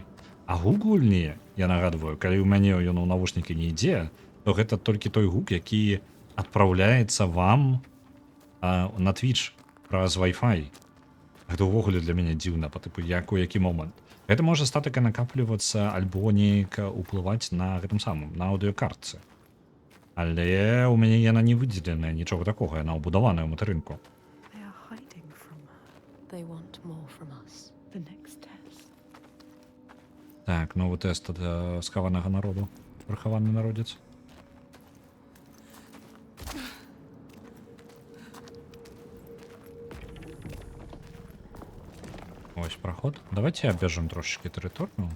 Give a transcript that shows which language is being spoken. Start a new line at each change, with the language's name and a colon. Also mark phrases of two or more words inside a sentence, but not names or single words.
Belarusian: А гук гульні, я нагадваю, калі ў мяне ён у навушнікі не ідзе, то гэта толькі той гук, які адпраўляецца вам на Twitch праз Wi-Fi. Гэта ўвогуле для мяне дзіўна, па тыпу, у які момант. Гэта можа статыка накаплівацца альбо неяк уплываць на гэтым самым на аўдыёкартцы. Але ў мяне яна не выдзеленая, нічога такога, яна ўбудаваная ў матэрынку.
English: They are hiding from her. They want more from us. The next test.
Belarusian: Так, новы тэст ад схаванага народу. Прыхаваны народзец. Ось проход. Давайте абвяжам трошечки тэрыторыю.